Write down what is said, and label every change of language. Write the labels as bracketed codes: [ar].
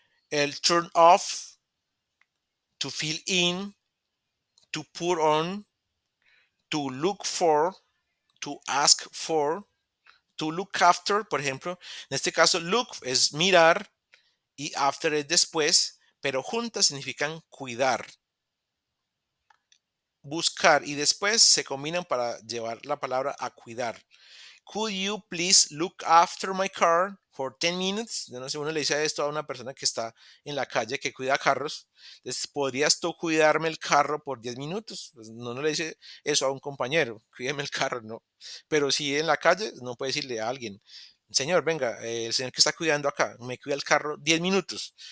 [en] El turn off, to fill in, to put on, to look for, to ask for, to look after, por ejemplo. [es] En este caso, look es mirar y after es después, pero juntas significan cuidar. Buscar y después se combinan para llevar la palabra a cuidar. [en] Could you please look after my car for 10 minutes? [es] Yo no sé, uno le dice esto a una persona que está en la calle que cuida carros. Entonces, ¿podrías tú cuidarme el carro por 10 minutos? Pues no le dice eso a un compañero, cuídeme el carro, no. Pero si en la calle, no puede decirle a alguien, señor, venga, el señor que está cuidando acá, me cuida el carro 10 minutos.